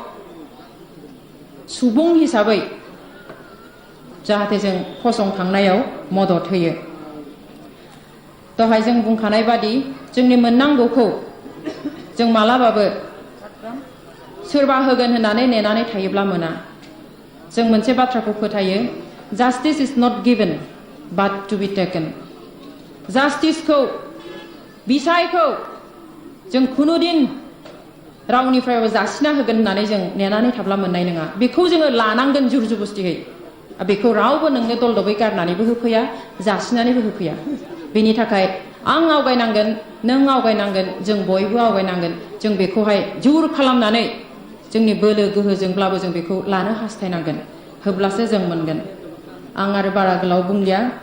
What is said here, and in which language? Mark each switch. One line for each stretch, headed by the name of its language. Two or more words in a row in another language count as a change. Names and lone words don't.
Bodo: सुबुं हिसाबै जाहाथे जों फसंखांनायाव मदद होयो दहाय जों बुंखानाय बादि जोंनि मोननांगौखौ जों मालाबाबो सोरबा होगोन होननानै नेनानै थायोब्ला मोना जों मोनसे बाथ्राखौ फोथायो
English: Justice is not given but to be taken
Bodo: Justice-खौ बिसायखौ जों खुनुदिन रावनिफ्रायबो जासिना होगोन होननानै जों नेनानै थाब्ला मोननाय नङा बेखौ जोङो लानांगोन जुरजुबस्तियै बेखौ रावबो नोंनो दलदबै गारनानैबो होफैया जासिनानैबो होफैया बेनि थाखाय आं आवगायनांगोन नों आवगायनांगोन जों बयबो आवगायनांगोन जों बेखौहाय जुर खालामनानै जोंनि बोलो गोहोजोंब्लाबो जों बेखौ लानो हास्थायनांगोन होब्लासो जों मोनगोन आं आरो बारा गोलाव बुंलिया